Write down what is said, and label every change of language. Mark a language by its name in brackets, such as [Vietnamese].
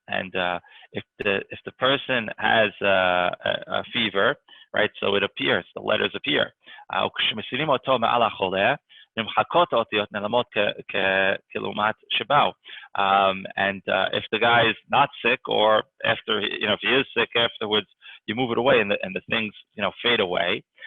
[English] And if the person has a fever, right? So it appears, the letters appear. [Hebrew] וכשמסירים אותו מעל החולה נמחקות האותיות נעלמות כלעומת שבאו. [English] And if the guy is not sick, or after, if he is sick afterwards, you move it away and the things, fade away.